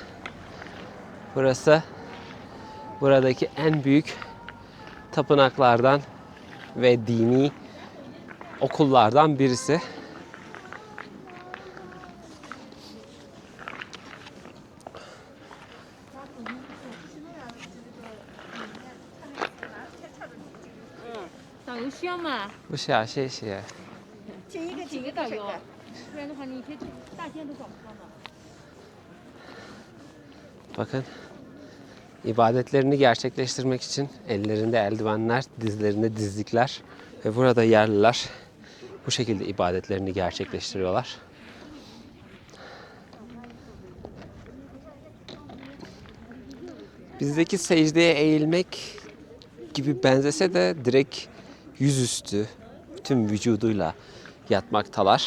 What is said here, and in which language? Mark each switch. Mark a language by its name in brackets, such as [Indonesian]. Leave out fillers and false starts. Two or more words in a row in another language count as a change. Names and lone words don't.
[Turkish] Burası buradaki en büyük tapınaklardan ve dini okullardan birisi. Bu şey, [Chinese] 谢谢. 这一个几个导游，这个不然的话你一天大天都找不到呢。 [Turkish] Bakın. İbadetlerini gerçekleştirmek için ellerinde eldivenler, dizlerinde dizlikler ve burada yerliler bu şekilde ibadetlerini gerçekleştiriyorlar. Bizdeki secdeye eğilmek gibi benzese de direkt yüzüstü tüm vücuduyla yatmaktalar.